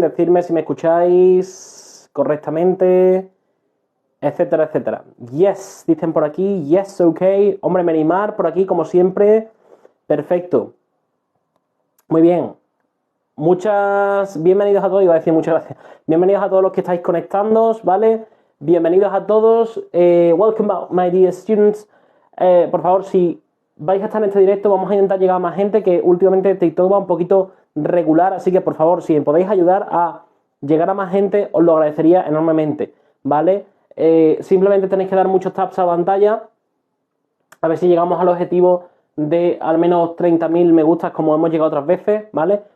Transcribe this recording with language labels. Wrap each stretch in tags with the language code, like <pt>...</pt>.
<es>Decirme si me escucháis correctamente, etcétera, etcétera.</es> <en>Yes,</en> <es>dicen por aquí, yes, ok. Hombre, Merimar, por aquí, como siempre. Perfecto. Muy bien. Bienvenidos a todos, iba a decir muchas gracias. Bienvenidos a todos los que estáis conectándoos, ¿vale? Bienvenidos a todos.</es> <en>Welcome back, my dear students.</en> <es>Por favor, si vais a estar en este directo, vamos a intentar llegar a más gente, que últimamente TikTok va un poquito regular, así que por favor, si me podéis ayudar a llegar a más gente, os lo agradecería enormemente, ¿vale? Simplemente tenéis que dar muchos taps a la pantalla, a ver si llegamos al objetivo de al menos 30.000 me gustas como hemos llegado otras veces, ¿vale?</es>